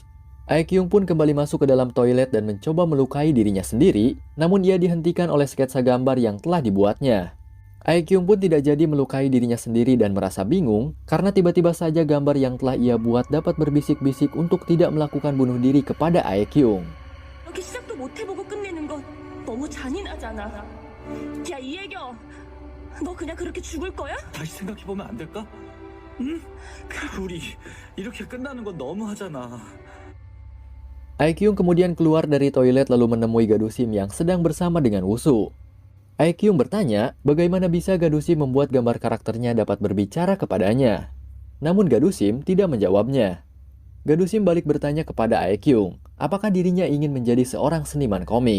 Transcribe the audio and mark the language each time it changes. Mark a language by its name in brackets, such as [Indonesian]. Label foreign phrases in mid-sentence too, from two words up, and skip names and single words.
[Indonesian] Aekyung pun kembali masuk ke dalam toilet dan mencoba melukai dirinya sendiri, namun ia dihentikan oleh sketsa gambar yang telah dibuatnya. Aekyung pun tidak jadi melukai dirinya sendiri dan merasa bingung karena tiba-tiba saja gambar yang telah ia buat dapat berbisik-bisik untuk tidak melakukan bunuh diri kepada Aekyung. [Korean] 이렇게 시작도 못 해보고 끝내는 건 너무 잔인하잖아. 야, 이혜경, 너 그냥 그렇게 죽을 거야? 다시 생각해보면 안 될까? 응? 우리 이렇게 끝나는 건 너무하잖아. [Indonesian] Aekyung kemudian keluar dari toilet lalu menemui Gadusim yang sedang bersama dengan Wusu. Aekyung bertanya bagaimana bisa Gadusim membuat gambar karakternya dapat berbicara kepadanya. Namun Gadusim tidak menjawabnya. Gadusim balik bertanya kepada Aekyung, apakah dirinya ingin menjadi seorang seniman komik.